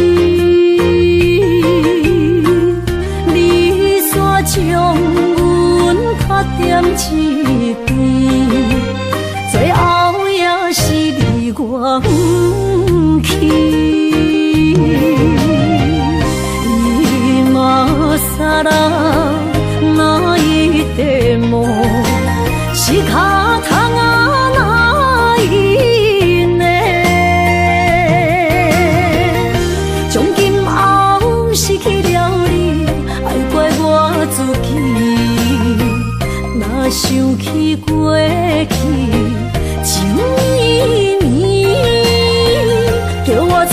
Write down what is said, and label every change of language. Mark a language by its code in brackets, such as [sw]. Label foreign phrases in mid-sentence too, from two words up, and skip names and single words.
[nan] 你煞将阮拍点一边，最后也是你我不去。 [ja] 今さら泣いても仕方がないね。 [nan] 从今后失去了你，爱怪我自己。若想起过去情绵绵，叫